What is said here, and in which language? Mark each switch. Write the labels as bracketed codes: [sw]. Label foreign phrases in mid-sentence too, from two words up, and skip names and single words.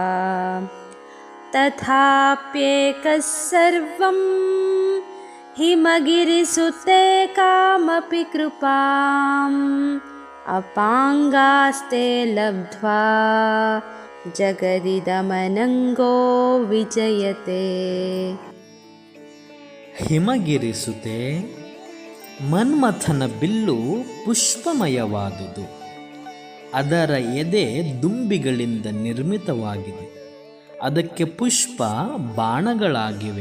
[sa] तथाप्येकः सर्वं हिमगिरिसुते कामपि कृपाम् अपाङ्गास्ते लब्ध्वा जगदिदमनङ्गो विजयते. [kn] ಹಿಮಗಿರಿಸುತ್ತೆ. ಮನ್ಮಥನ ಬಿಲ್ಲು ಪುಷ್ಪಮಯವಾದುದು. ಅದರ ಎದೆ ದುಂಬಿಗಳಿಂದ ನಿರ್ಮಿತವಾಗಿದೆ. ಅದಕ್ಕೆ ಪುಷ್ಪ ಬಾಣಗಳಾಗಿವೆ.